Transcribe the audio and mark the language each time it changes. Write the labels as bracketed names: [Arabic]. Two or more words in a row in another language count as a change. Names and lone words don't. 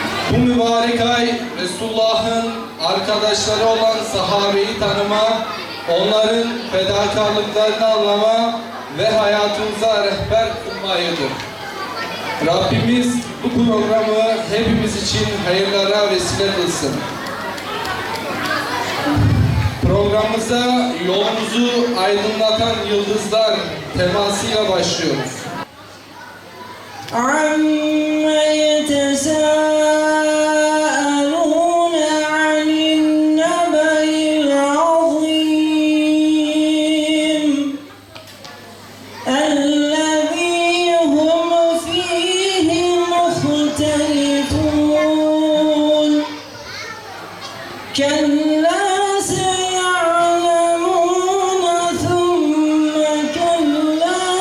[Turkish] Bu mübarek ay Resulullah'ın arkadaşları olan sahabeyi tanıma, onların fedakarlıklarını anlama ve hayatımıza rehber kılmayıdır. Rabbimiz bu programı hepimiz için hayırlara vesile kılsın. Programımıza yolumuzu aydınlatan yıldızlar temasıyla başlıyoruz. [Arabic] عَمَّ يَتَسَاءَلُونَ عَنِ النَّبَإِ الْعَظِيمِ الَّذِي هُمْ فِيهِ مُخْتَلِفُونَ كَلَّا سَيَعْلَمُونَ ثُمَّ كَلَّا